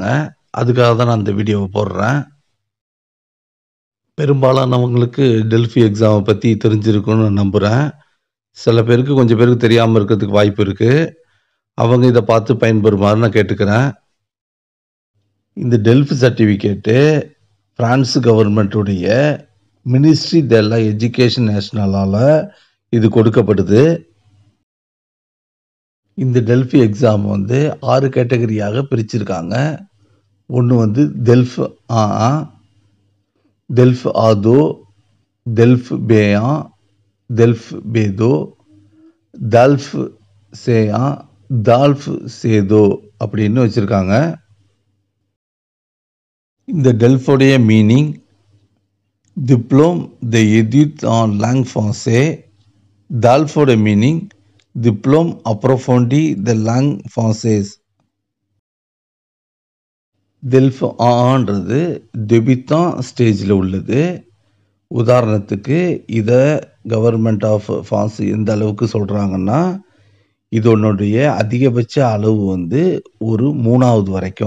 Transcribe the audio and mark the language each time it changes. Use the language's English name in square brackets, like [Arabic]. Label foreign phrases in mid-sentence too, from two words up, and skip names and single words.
[Tamil] அதுக்காக தான் நான் இந்த வீடியோவை போடுறேன். பெரும்பாலானவங்களுக்கு டெல்ஃபி எக்ஸாமை பற்றி தெரிஞ்சிருக்கும்னு நான் நம்புகிறேன். சில பேருக்கு கொஞ்சம் பேருக்கு தெரியாமல் இருக்கிறதுக்கு வாய்ப்பு இருக்குது. அவங்க இதை பார்த்து பயன்பெறுமாறு நான் கேட்டுக்கிறேன். இந்த டெல்ஃப் [English] certificate France government [French] ministère de la éducation nationale [Tamil] இது கொடுக்கப்படுது. இந்த டெல்ஃபி எக்ஸாம் 6 கேட்டகரியாக பிரிச்சிருக்காங்க. ஒன்று டெல்ஃப் டெல்ஃப் ஆதோ, டெல்ஃப் பேயான், டெல்ஃப் பேதோ, டால்ஃப் சேயான், டால்ஃப் சேதோ அப்படின்னு வச்சுருக்காங்க. இந்த டெல்ஃபோடைய மீனிங் [French] diplôme de études en langue français. [Tamil] டால்ஃபோட மீனிங் [French] diplôme approfondi de langue française. [Tamil] டெல்ஃப் ஆன்றது டெபித்தான் ஸ்டேஜில் உள்ளது. உதாரணத்துக்கு இதை [English] government of France [Tamil] எந்த அளவுக்கு சொல்கிறாங்கன்னா, இதனுடைய அதிகபட்ச அளவு ஒரு 3வது வரைக்கும்.